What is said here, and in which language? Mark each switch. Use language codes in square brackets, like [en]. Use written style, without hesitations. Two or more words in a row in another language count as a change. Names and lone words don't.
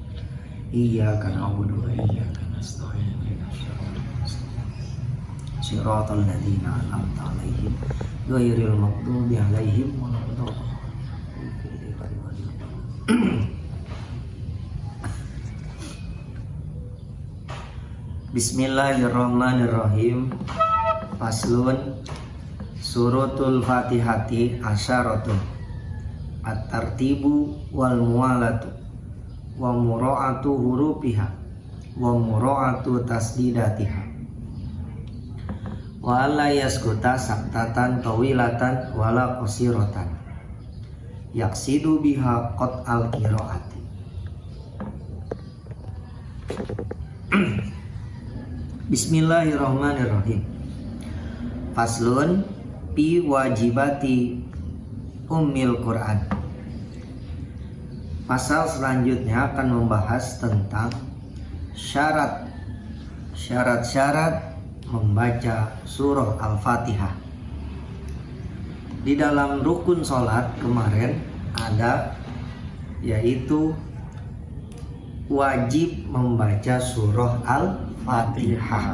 [ar] إياك نعبد وإياك نستعين اهدنا الصراط الذين أنعمت عليهم غير المغضوب عليهم ولا الضالين. بسم الله الرحمن الرحيم. فصل سورة الفاتحة عشرة الترتيب والموالاة ومراعاة حروفها ومراعاة تشديداتها ولا يسكت سكتة طويلة ولا قصيرة يقصد بها قطع القراءة. بسم الله الرحمن الرحيم. فصل في واجبات أم القرآن. [id] Pasal selanjutnya akan membahas tentang syarat-syarat membaca surah Al-Fatihah. Di dalam rukun sholat kemarin ada yaitu wajib membaca surah Al-Fatihah.